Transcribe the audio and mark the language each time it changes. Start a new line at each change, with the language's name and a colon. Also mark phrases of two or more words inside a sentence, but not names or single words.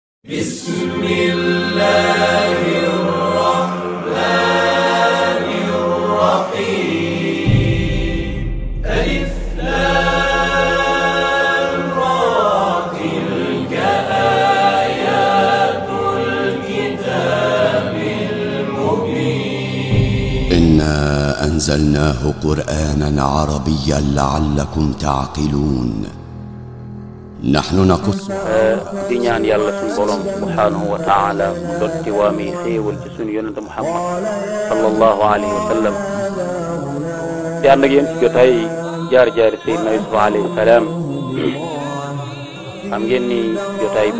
Arabic: بسم الله الرحمن الرحيم ألف لام را تلك آيات الكتاب المبين إنا أنزلناه قرآنا عربيا لعلكم تعقلون نحن نقص
Wolof: di ñaan yàlla suñu borom
Arabic: سبحانه وتعالى
Wolof: mu dotti waami xéewal ci suñu yonente Muhammad
Arabic: صلى الله عليه وسلم
Wolof: di ànd ak yéen ci jotaay jaar-jaari Seydina Yusuf
Arabic: عليه السلام
Wolof: xam ngeen ni jotaay bi